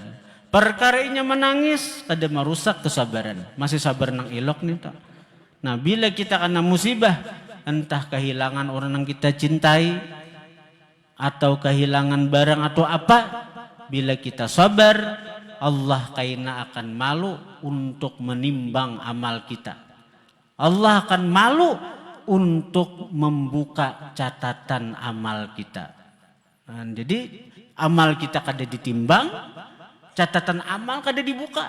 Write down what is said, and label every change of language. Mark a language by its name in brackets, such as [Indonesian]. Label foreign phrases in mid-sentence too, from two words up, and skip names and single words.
[Banjar] Perkara inya menangis, kada merusak kesabaran. Masih sabar nang ilok nih tak. [Indonesian] Nah, bila kita kena musibah, entah kehilangan orang yang kita cintai, atau kehilangan barang atau apa, bila kita sabar, Allah kaina akan malu untuk menimbang amal kita. Allah akan malu untuk membuka catatan amal kita. Nah, jadi amal kita kada ditimbang, catatan amal kada dibuka.